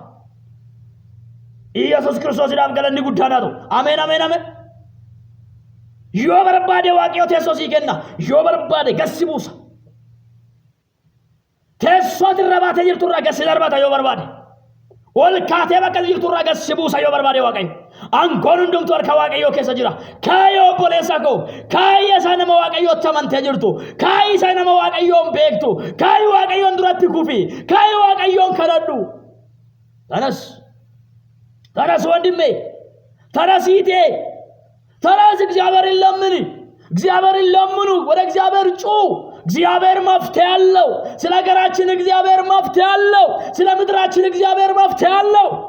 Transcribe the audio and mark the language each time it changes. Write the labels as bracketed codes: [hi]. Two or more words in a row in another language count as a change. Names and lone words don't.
[om] Yesuus Kiristoosiidhaaf galanni guddaadhaatu ameen ameen ameen yoo barbaade Waaqayyo teessoo sii kenna yoo barbaade gad si buusa teessoo irra baatee jirtu irraa gad si darbata yoo barbaade ol kaatee bakka jirtu irraa gad si buusa yoo barbaade Waaqayyo aangoon hundumtuu harka Waaqayyoo keessa jira kaayoo obboleessa koo kaayya isaa nama Waaqayyootti amantee jirtu kaayyi isaa nama Waaqayyoon beektu kaayyi Waaqayyoon duratti kufi kaayyi Waaqayyoon kadhadhu [am] ተነስ ወንድሜ ተነስ ይቴ ተነስ እግዚአብሔርን ለምኑ ወደ እግዚአብሔር ጩ እግዚአብሔር መፍትሄ አለው ስለ ሀገራችን እግዚአብሔር መፍትሄ አለው ስለ ምድራችን እግዚአብሔር መፍትሄ አለው